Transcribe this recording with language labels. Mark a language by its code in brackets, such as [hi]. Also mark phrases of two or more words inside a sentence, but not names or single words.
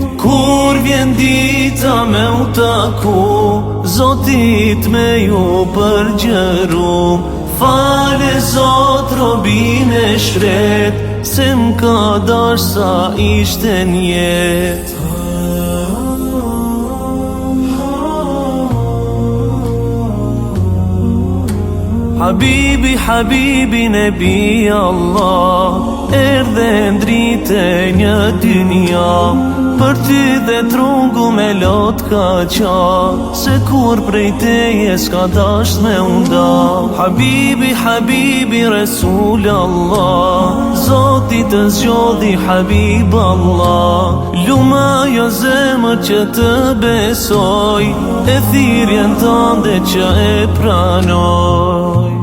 [sq] Kur vjen dita me u taku, Zotit me ju përgjëru, fale Zot robin e shret, se m'ka dash sa ishte njet. [ar] حبيبي حبيبي نبي الله, [sq] erdhe ndrite një dynja, për ty dhe trungu me lot ka qa, se kur prej teje s'ka dasht me unda. [ar] حبيبي حبيبي رسول الله, [sq] Zoti të zgjodhi [ar] حبيب الله, [sq] luma jo zemër që të besoj, e thirrjen tënde që e pranoj.